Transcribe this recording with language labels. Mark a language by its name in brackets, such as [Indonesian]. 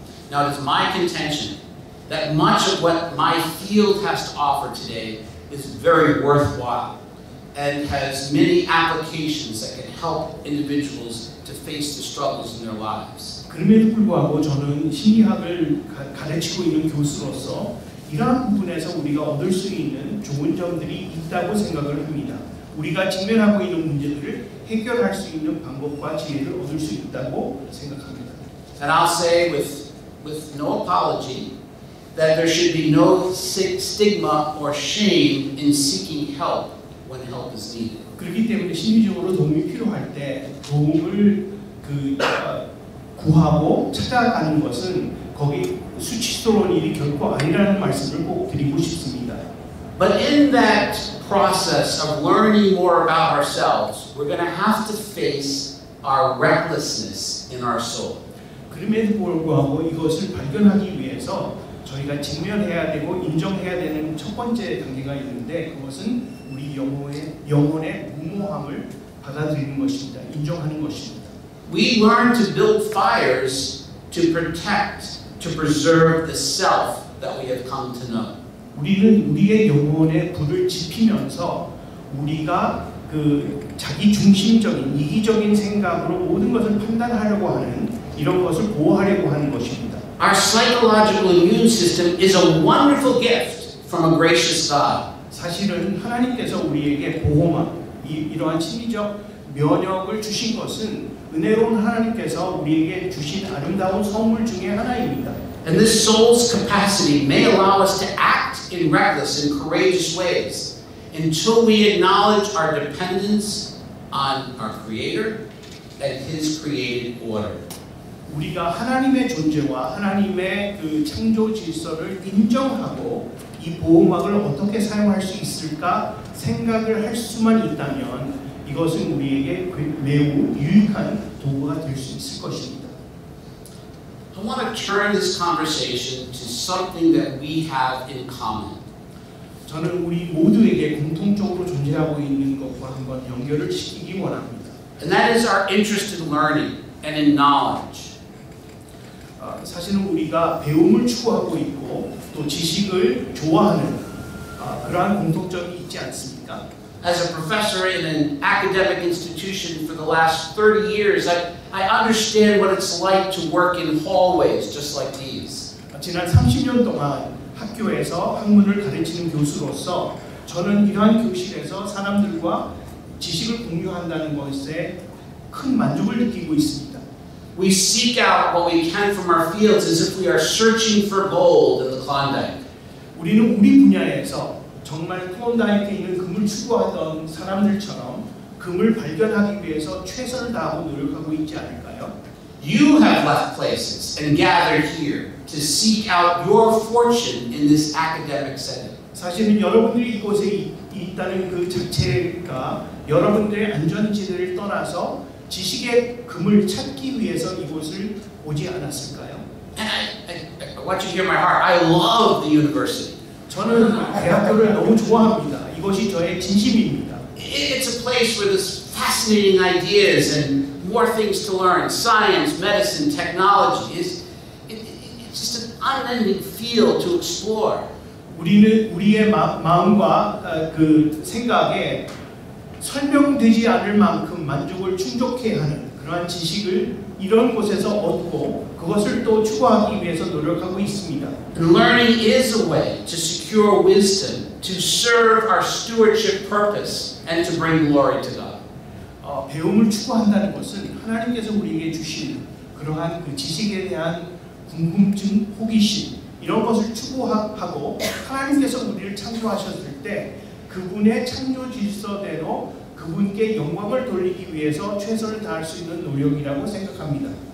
[English] Now it is my contention that much of what my field has to offer today is very worthwhile and has many applications that can help individuals to face the struggles in their lives. [Korean] 그럼에도 불구하고 저는 심리학을 가르치고 있는 교수로서 이러한 부분에서 우리가 얻을 수 있는 좋은 점들이 있다고 생각을 합니다. 우리가 직면하고 있는 문제들을 해결할 수 있는 방법과 지혜를 얻을 수 있다고 생각합니다. [English] And I'll say with no apology that there should be no stigma or shame in seeking help when help is needed. [Korean] 그렇기 때문에 심리적으로 도움이 필요할 때 도움을 구하고 찾아가는 것은 거기 수치스러운 일이 결코 아니라는 말씀을 꼭 드리고 싶습니다. [English] But in that process of learning more about ourselves, we're going to have to face our recklessness in our soul. [Korean] 그럼에도 불구하고 이것을 발견하기 위해서 저희가 직면해야 되고 인정해야 되는 첫 번째 단계가 있는데 그것은 우리 영혼의 무모함을 받아들이는 것입니다. 인정하는 것입니다. [English] We learn to build fires to protect, to preserve the self that we have come to know. [Korean] 우리는 우리의 영혼에 불을 지피면서 우리가 자기 중심적인 이기적인 생각으로 모든 것을 판단하려고 하는 이런 것을 보호하려고 하는 것입니다. [English] Our psychological immune system is a wonderful gift from a gracious God. [Korean] 사실은 하나님께서 우리에게 보호막, 이러한 심리적 면역을 주신 것은 은혜로운 하나님께서 우리에게 주신 아름다운 선물 중에 하나입니다. [English] And this soul's capacity may allow us to act in reckless and courageous ways until we acknowledge our dependence on our Creator and His created order. [Korean] 우리가 하나님의 존재와 하나님의 창조 질서를 인정하고 이 보호막을 어떻게 사용할 수 있을까 생각을 할 수만 있다면 이것은 우리에게 매우 유익한 도구가 될 수 있을 것입니다. [English] I want to turn this conversation to something that we have in common. [Korean] 저는 우리 모두에게 공통적으로 존재하고 있는 것과 한번 연결을 시키기 원합니다. [English] And that is our interest in learning and in knowledge. [Korean] 사실은 우리가 배움을 추구하고 있고 또 지식을 좋아하는 그러한 공통점이 있지 않습니까? [English] As a professor in an academic institution for the last 30 years, I understand what it's like to work in hallways just like these. [Korean] 지난 30년 동안 학교에서 학문을 가르치는 교수로서 저는 이러한 교실에서 사람들과 지식을 공유한다는 것에 큰 만족을 느끼고 있습니다. [English] We seek out what we can from our fields as if we are searching for gold in the Klondike. [Korean] 우리는 우리 분야에서 정말 클론다이크에 있는 금을 추구하던 사람들처럼 금을 발견하기 위해서 최선을 다하고 노력하고 있지 않을까요? [English] You have left places and gathered here to seek out your fortune in this academic setting. [Korean] 사실은 여러분들이 이곳에 있다는 그 자체가 여러분들의 안전지대를 떠나서 지식의 금을 찾기 위해서 이곳을 오지 않았을까요? [English] And I want you to hear my heart. I love the university. [Korean] 저는 대학교를 너무 좋아합니다. 이것이 저의 진심입니다. [English] It's a place where there's fascinating ideas and more things to learn. Science, medicine, technology. It's just an unending field to explore. [Korean] 우리는 우리의 마음과 그 생각에 설명되지 않을 만큼 만족을 충족해 하는 그러한 지식을 이런 곳에서 얻고 그것을 또 추구하기 위해서 노력하고 있습니다. [English] And learning is a way to secure wisdom, to serve our stewardship purpose, and to bring glory to God. [Korean] 배움을 추구한다는 것은 하나님께서 우리에게 주신 그러한 그 지식에 대한 궁금증, 호기심 이런 것을 추구하고 하나님께서 우리를 창조하셨을 때 그분의 창조 질서대로 그분께 영광을 돌리기 위해서 최선을 다할 수 있는 노력이라고 생각합니다.